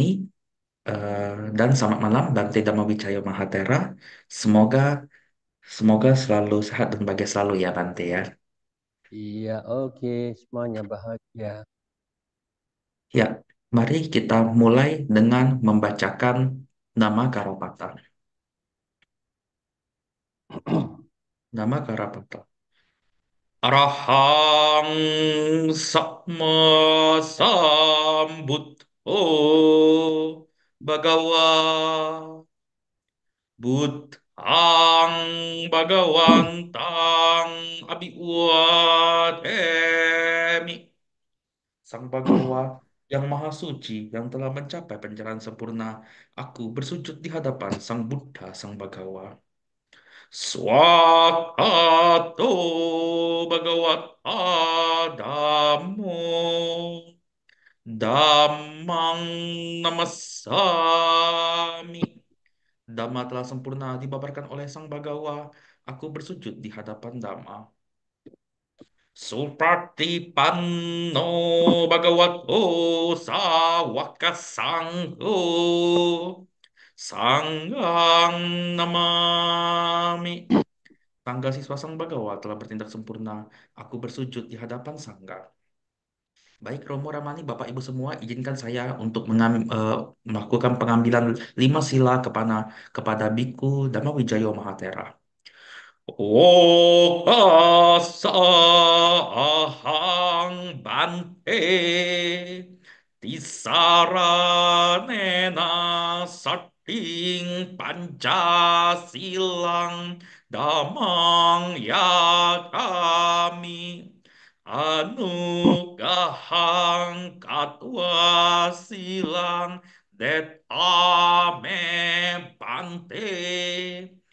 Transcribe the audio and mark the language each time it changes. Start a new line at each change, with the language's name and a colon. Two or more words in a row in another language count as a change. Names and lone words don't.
Indonesian: Dan selamat malam Bante Dhammawijaya Mahatera. Semoga semoga selalu sehat dan bahagia selalu ya Bante ya. Iya, oke, semuanya bahagia. Ya, mari kita mulai dengan membacakan nama Karapata. Nama Karapata.
Pali: Arahang Sakma Sambuddho Bhagawa Buddhang Bhagawantang Abhiwademi.
Indonesian: Sang Bhagawa yang Maha Suci yang telah mencapai pencerahan sempurna, aku bersujud di hadapan Sang Buddha, Sang Bhagawa.
Pali: Swakato Bhagavata Dhammo Dhammang Namasami.
Indonesian: Dhamma telah sempurna dibabarkan oleh Sang Bhagawa. Aku bersujud di hadapan Dhamma.
Pali: Supratipanno Bhagavato Sawaka Sangho Sanggang Namami.
Indonesian: Sangga siswa Sang Bagawa telah bertindak sempurna. Aku bersujud di hadapan Sangga. Baik, Romo Ramani, Bapak Ibu semua, izinkan saya untuk melakukan pengambilan 5 sila kepada Biku Dhamma Wijaya Mahatera.
Pali: Ahang Bante Tisaranena Sating Pancasilang Damang Yatami Anugahang Katwa Silang Det Ame Bante